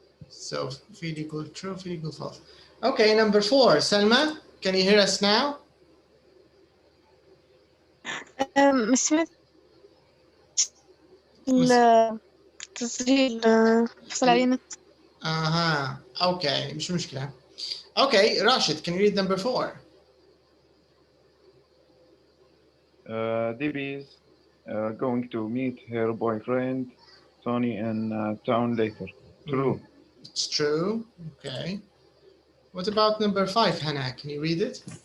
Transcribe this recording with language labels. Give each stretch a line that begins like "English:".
Arabic: So في اللي يقول true في اللي يقول false.
English: Okay, number 4. Selma, can you hear us now?
Arabic: سمعت التسجيل حصل عليه نت.
English: Okay,
Arabic: مش مشكلة.
English: Okay, Rashid, can you read number 4? Debbie is going to meet her boyfriend Tony in town later. True. It's true. Okay. What about number 5, Hannah? Can you read it?